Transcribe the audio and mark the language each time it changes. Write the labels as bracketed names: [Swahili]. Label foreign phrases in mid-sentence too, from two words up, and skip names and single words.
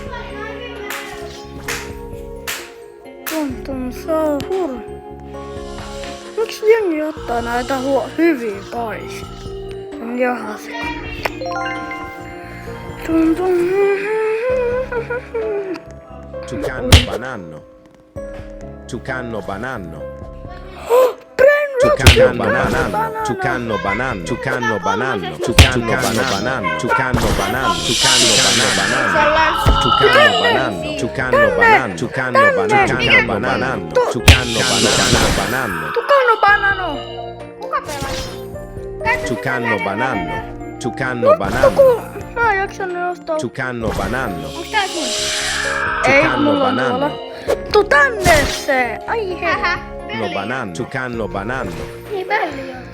[Finnish] Tuntuu hurra. Miksi jengi ottaa näitä hyvin pois? On johan se. Tucano banano. Tucano banano. Tucano banano. Tucano banano. Tucano banano. Tucano banano. Tucano banano. Tucano banano. Tucano banano. Tucano banano. Tucano banano. Tucano banano. Tucano banano. Kuka pelaa? Tucano banano. Tucano banano. Mä en jaksanut ostaa. Tucano banano. Onks tää sun? Ei, mulla on tuolla. Tuu tänne se! Ai hei. No banano. Tucano banano. Niin pölli on.